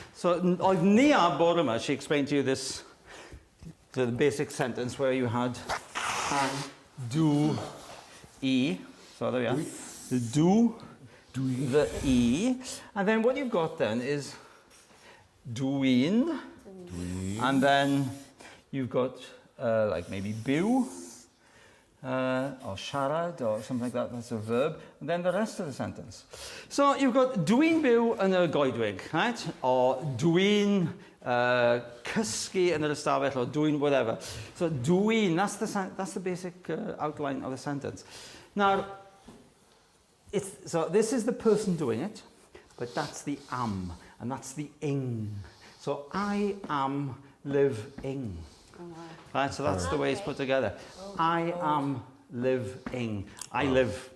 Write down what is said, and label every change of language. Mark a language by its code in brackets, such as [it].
[en] So, [cy] oedd Nia bore yma, [en] she explained to you this, the basic sentence where you had do, e, so there we are, the do, the e, and then what you've got then is doing, and then you've got like maybe byw, or siarad, or something like that, that's a verb, and then the rest of the sentence. So you've got [cy] dwi'n byw yn y goedwig, right? Or dwi'n cysgu yn yr ystafell, or dwi'n whatever. [en] So dwi'n, that's the basic outline of the sentence. Now, so this is the person doing it, but that's the am, and that's the ing. So I am live-ing. Oh, wow. Right, so that's the way it's put together. I am live-ing. I live.